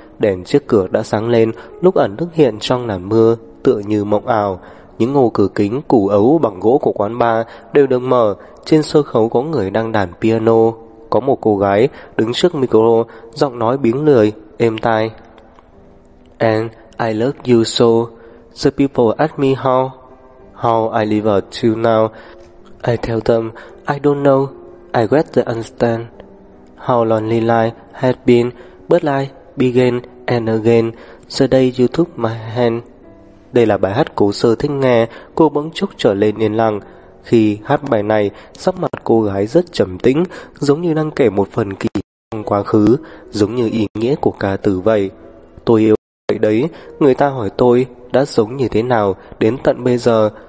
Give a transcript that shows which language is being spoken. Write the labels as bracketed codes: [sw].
[vi] Đèn chiếc cửa đã sáng lên, lúc ẩn lúc hiện trong làn mưa, tựa như mộng ảo. Những ô cửa kính củ ấu bằng gỗ của quán bar đều được mở. Trên sân khấu có người đang đàn piano, có một cô gái đứng trước micro, giọng nói biếng lười, êm tai. [en] And I love you so. The people ask me how I live till now. I tell them I don't know. I get to understand how lonely life has been, but life began and again. The day you took my hand. [vi] Đây là bài hát Cố Sơ thích nghe. Cô bỗng chốc trở lên yên lặng. Khi hát bài này, sắc mặt cô gái rất trầm tĩnh, giống như đang kể một phần kỳ trong quá khứ, giống như ý nghĩa của ca từ vậy. Tôi yêu vậy đấy. Người ta hỏi tôi đã sống như thế nào đến tận bây giờ.